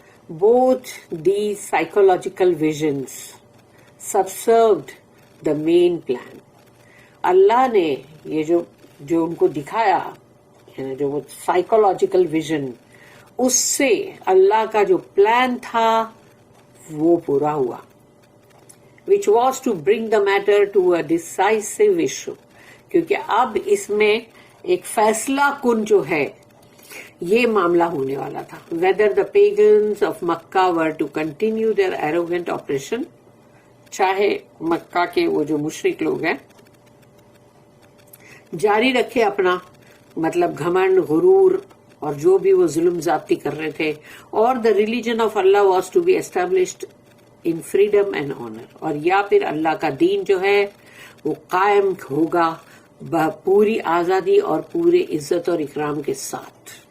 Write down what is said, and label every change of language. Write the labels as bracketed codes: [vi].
[en] Both these psychological visions subserved the main plan. [ur] اللہ نے یہ جو ان کو دکھایا جو وہ سائیکولوجیکل ویژن اس سے اللہ کا جو پلان تھا وہ پورا ہوا. [en] which was to bring the matter to a decisive issue. [ur] کیونکہ اب اس میں ایک فیصلہ کن جو ہے یہ معاملہ ہونے والا تھا. [en] whether the pagans of Mecca were to continue their arrogant operation, [ur] چاہے مکہ کے وہ جو مشرک لوگ ہیں جاری رکھے اپنا مطلب گھمنڈ، غرور اور جو بھی وہ ظلم زیادتی کر رہے تھے، اور [en] the religion of Allah was to be established in freedom and honour, [ur] اور یا پھر اللہ کا دین جو ہے وہ قائم ہوگا پوری آزادی اور پورے عزت اور اکرام کے ساتھ.